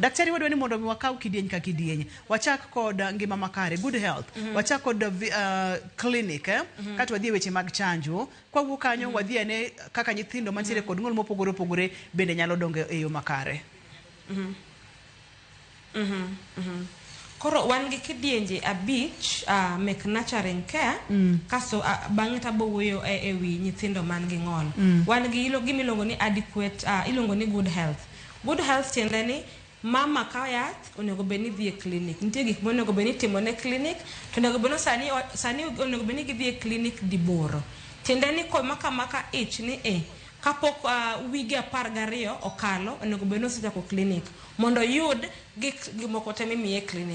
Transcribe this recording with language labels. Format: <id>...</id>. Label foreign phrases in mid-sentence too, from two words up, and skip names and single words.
<luo>Daktari wadwa ni mondo wakaw kidieny ka kidieny, wachak kod ngima makare,</luo> <en>good health,</en> <luo>wachak kod clinic, kata wadhi weche mag chanjo, kwa wuok kanyo wadhi ane kaka nyithindo mantiere kod ng'ol mopogore opogore bende nyalo dongo e yo makare. Koro wan gi kidienje abich mek</luo> <en>nurturing care,</en> <luo>kaso bang'e tabo wuoyo e wi nyithindo man gi ng'ol. Wan gi gimiluongo ni adequate, ilongo ni</luo> <en>good health. Good health</en> <luo>tiende ni mama ka yath onego bed ni dhi e clinic. Nitie gik monego bed ni timo ne clinic, to onego bed ni sani onego bed ni gidhi e clinic diboro. Tiende ni ko maka ich ni kapok wige 12 okalo, onego bed ni osechako clinic mondo yud gik moko te mimiye clinic.</luo>